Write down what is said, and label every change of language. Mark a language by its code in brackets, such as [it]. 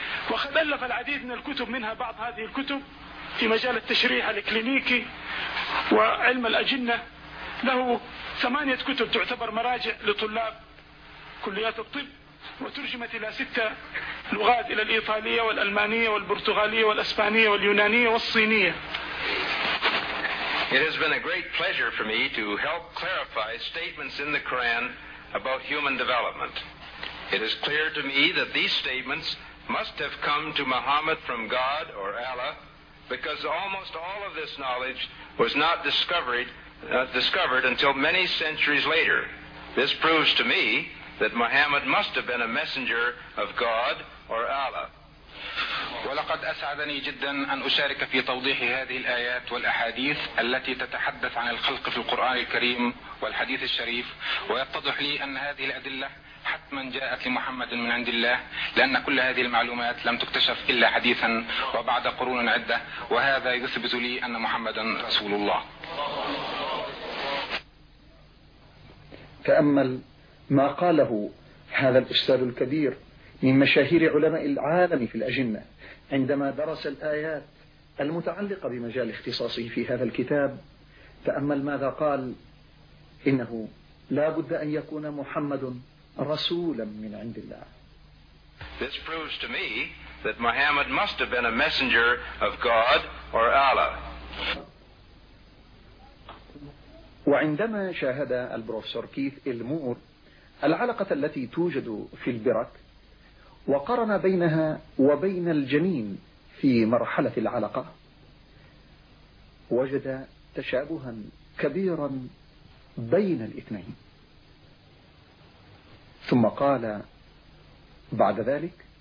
[ar] وقد ألف العديد من الكتب، منها بعض هذه الكتب في مجال التشريح الكلينيكي وعلم الأجنة. له 8 كتب تعتبر مراجع لطلاب كليات الطب، وترجمت إلى 6 لغات، إلى الإيطالية والألمانية والبرتغالية والأسبانية واليونانية والصينية. [en] It has been a great pleasure for me to help clarify statements in the Quran about human development. It is clear to me that these statements must have come to Muhammad from God or Allah, because almost all of this knowledge was not discovered until many centuries later. This proves to me that Muhammad must have been a messenger of God or Allah. [ar] ولقد أسعدني جدا أن أشارك في توضيح هذه الآيات والأحاديث التي تتحدث عن الخلق في القرآن الكريم والحديث الشريف، ويتضح لي أن هذه الأدلة حتما جاءت لمحمد من عند الله، لأن كل هذه المعلومات لم تكتشف إلا حديثا وبعد قرون عدة، وهذا يثبت لي أن محمدا رسول الله. تأمل ما قاله هذا الأستاذ الكبير من مشاهير علماء العالم في الأجنة، عندما درس الآيات المتعلقة بمجال اختصاصه في هذا الكتاب تأمل ماذا قال: إنه لا بد أن يكون محمد رسولا من عند الله. [en] This proves to me that Muhammad must have been a messenger of God or Allah. [ar] وعندما شاهد البروفيسور كيث إلمور العلقة التي توجد في البرك وقارن بينها وبين الجنين في مرحلة العلقة وجد تشابها كبيرا بين الاثنين، ثم قال بعد ذلك: